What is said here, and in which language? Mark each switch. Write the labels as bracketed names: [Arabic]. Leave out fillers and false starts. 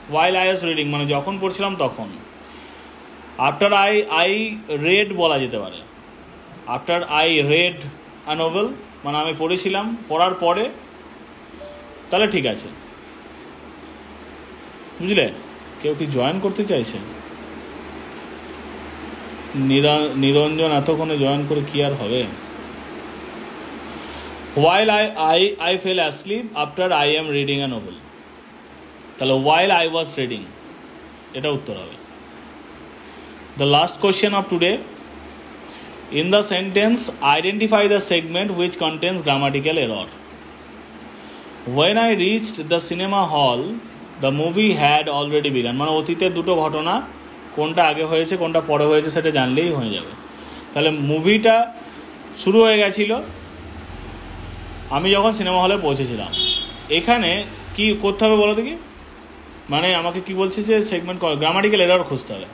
[English] while I was reading [Bangla] মানে যখন পড়ছিলাম তখন। আফটার আই রেড বলা যেতে পারে, [English] after I read a novel [Bangla] মানে আমি পড়েছিলাম, পড়ার পরে, তাহলে ঠিক আছে। বুঝলে? কেউ কি জয়েন করতে চাইছে? নিরঞ্জন এতক্ষণে জয়েন করে কি আর হবে? [English] while I fell asleep after I am reading a novel, [Bangla] তাহলে [English] while I was reading, [Bangla] এটা উত্তর হবে। [English] The last question of today, in the sentence identify the segment which contains grammatical error. When I reached the cinema hall, the movie had already begun, [Bangla] মানে অতীতের দুটো ঘটনা কোনটা আগে হয়েছে কোনটা পরে হয়েছে সেটা জানলেই হয়ে যাবে। তাহলে মুভিটা শুরু হয়ে গেছিলো আমি যখন সিনেমা হলে পৌঁছেছিলাম। এখানে কি করতে হবে বলো দেখি, মানে আমাকে কি বলছে যে সেগমেন্ট গ্রামাটিক্যাল এরর খুঁজতে হবে।